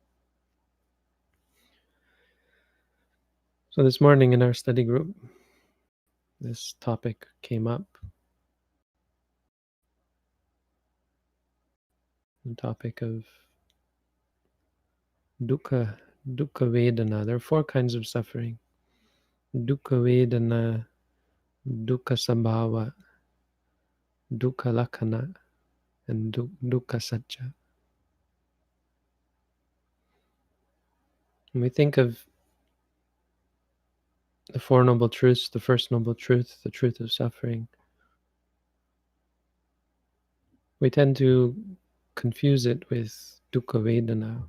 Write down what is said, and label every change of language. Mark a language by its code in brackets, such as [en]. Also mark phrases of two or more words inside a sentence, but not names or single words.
[en] So this morning in our study group, this topic came up. The topic of [pi] dukkha Vedana. [en] There are 4 kinds of suffering. [pi] Dukkha Vedana, Dukkha Sambhava, Dukkha Lakkhana, and Dukkha Satcha. [en] When we think of the 4 Noble Truths, the first Noble Truth, the truth of suffering, we tend to confuse it with [pi] Dukkha Vedana.